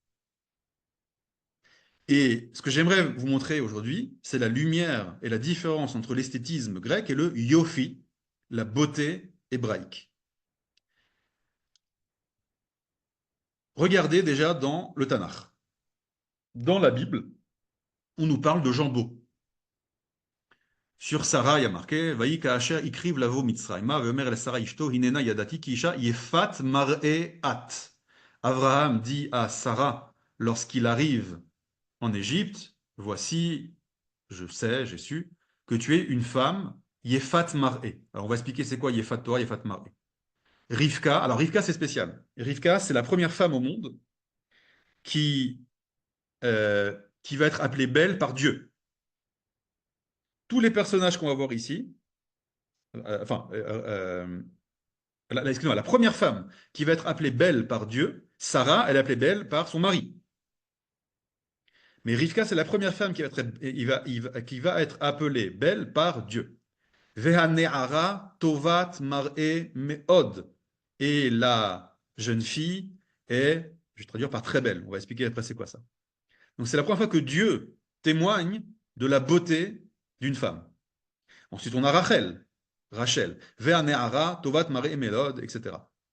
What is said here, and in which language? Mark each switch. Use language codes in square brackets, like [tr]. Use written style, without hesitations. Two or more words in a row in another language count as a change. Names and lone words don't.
[fr] Et ce que j'aimerais vous montrer aujourd'hui, c'est la lumière et la différence entre l'esthétisme grec et le yofi, la beauté hébraïque. Regardez déjà dans le Tanakh. Dans la Bible, on nous parle de gens beaux. Sur Sarah, il y a marqué [he] ויהי כאשר הקריב לבוא מצרימה ויאמר אל שרה אשתו הנה נא ידעתי כי אשה יפת מראה את. [fr] Abraham dit à Sarah lorsqu'il arrive en Égypte, voici, je sais, j'ai su, que tu es une femme [he] יפת מראה. [fr] Alors on va expliquer c'est quoi [he] יפת תואר, יפת מראה. [fr] Rivka, alors Rivka c'est spécial. Rivka c'est la première femme au monde qui, qui va être appelée belle par Dieu. Tous les personnages qu'on va voir ici, excusez-moi, la première femme qui va être appelée belle par Dieu, Sarah, elle est appelée belle par son mari. Mais Rivka, c'est la première femme qui va être appelée belle par Dieu. [he] והנערה טובת מראה מאד. [fr] Et la jeune fille est, je vais traduire par très belle. On va expliquer après c'est quoi ça. Donc c'est la première fois que Dieu témoigne de la beauté d'une femme. Ensuite, on a Rachel, [he] והנערה, טובת מראה מאד, [fr] etc.